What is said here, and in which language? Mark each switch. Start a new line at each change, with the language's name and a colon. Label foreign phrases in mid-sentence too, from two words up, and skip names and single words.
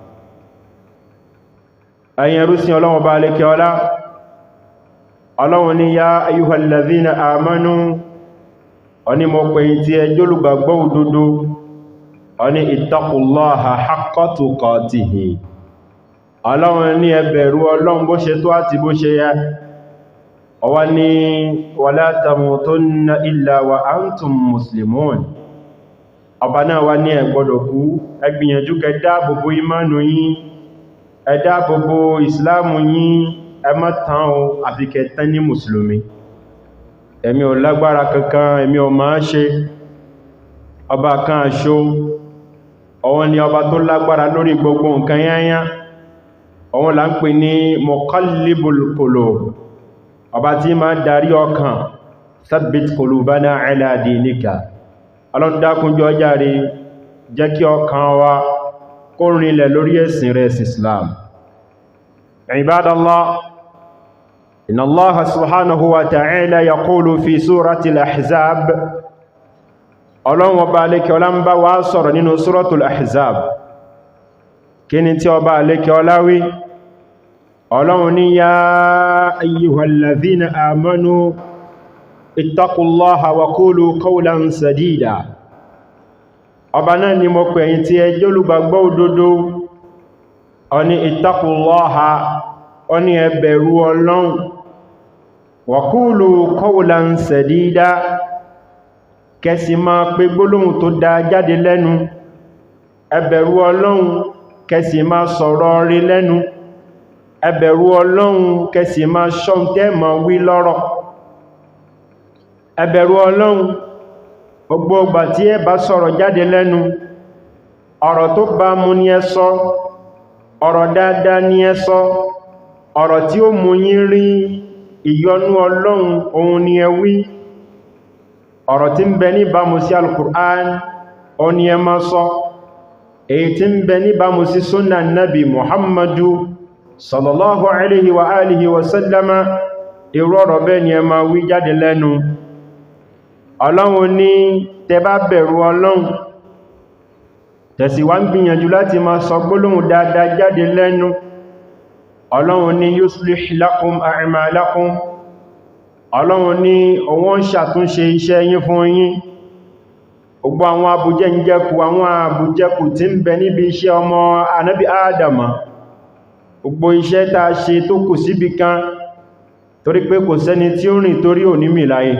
Yoruba: Ẹ̀yin ẹrúsìn Ọlọ́run bá lékè ọlá, Ọlọ́run ní
Arabic: يا أيها الذين آمنوا,
Yoruba: ọní mo pè tí ẹ jólùgbàgbọ́ òdodo, ọní
Arabic: اتقوا الله حق تقاته.
Yoruba: Ọlọ́run ní ẹ bẹ̀rù Ọlọ́run bó ṣe tó àti bó ṣe yẹ. Ọwá ní
Arabic: ولا تموتن إلا وأنتم مسلمون.
Yoruba: Ọba náà wá ní ẹ gbọ́dọ̀ kú, ẹ gbìyànjú kẹ́ dáàbòbò ìmánu yín, ẹ dáàbòbò ìsìláàmù yín, ẹ má tán o àfi kẹ́ tán ní mùsùlùmí. Èmi ò lágbára kankan, èmi ò máa ṣe. Ọba kan àṣó, òun ni ọba tó lágbára lórí gbogbo nǹkan yányá. Òun là ń pè ní
Arabic: مقلب القلوب,
Yoruba: ọba tí máa darí ọkàn.
Arabic: ثبت قلوبنا على دينك.
Yoruba: Ọlọ́run dákun jọ̀ọ́ jàre, jẹ́ kí ọkàn wa kó rinlẹ̀ lórí ẹ̀sìn rẹ̀, ẹ̀sìn Islam.
Arabic: عباد الله إن الله سبحانه وتعالى يقول في سورة الأحزاب.
Yoruba: Ọlọ́run ọba alékẹ́ ọlá ń bá wa sọ̀rọ̀ nínú
Arabic: سورة الأحزاب.
Yoruba: Kí ni tí ọba alékẹ́ ọlá wí? Ọlọ́run ní
Arabic: يا أيها الذين آمنوا اتقوا الله وقولوا قولا سديدا.
Yoruba: Ọba náà ni mo pè yín tí ẹ jẹ́ olùgbàgbọ́ òdodo, ó ní ittaqullaha, ó ní ẹ bẹ̀rù Ọlọ́run,
Arabic: وقولوا قولا سديدا,
Yoruba: kẹ́sì máa pé gbólóhùn tó dá jáde lẹ́nu. Ẹ bẹ̀rù Ọlọ́run, kẹ́sì máa sọ̀rọ̀ rí lẹ́nu. Ẹ bẹ̀rù Ọlọ́run, kẹ́sì máa ṣọ́ntẹ́ máa wí lọ́rọ̀. Ẹ bẹ̀rù Ọlọ́run, gbogbo ìgbà tí ẹ bá sọ̀rọ̀ jáde lẹ́nu, ọ̀rọ̀ tó bá mú ní ẹ sọ, ọ̀rọ̀ dáadáa ní ẹ sọ, ọ̀rọ̀ tí ó mú yín rí ìyọ́nú Ọlọ́run òun ni ẹ wí. Ọ̀rọ̀ tí ń bẹ níbàmú sí Al-Qur'an òun ni ẹ máa sọ. Èyí tí ń bẹ níbàmú sí súnnà Nabi Muhammadu
Arabic: صلى الله عليه وعلى آله وسلم,
Yoruba: irú ọ̀rọ̀ bẹ́ẹ̀ ni ẹ máa wí jáde lẹ́nu. Ọlọ́run ní tẹ́ bá bẹ̀rù Ọlọ́run, tẹ̀sí wá ń gbìyànjú láti máa sọ gbólóhùn dáadáa jáde lẹ́nu. Ọlọ́run ní
Arabic: يصلح لكم أعمالكم.
Yoruba: Ọlọ́run ní òun ṣàtúnṣe iṣẹ́ yín fún yín. Gbogbo àwọn abùjẹ́njẹ́kù, àwọn abùjẹ́kù tí ń bẹ níbi iṣẹ́ ọmọ Ànábì Ádámà, gbogbo iṣẹ́ tá a ṣe tó kù síbi kan, torí pé kò sẹ́ni tí ó rìn torí ò ní mì láyé.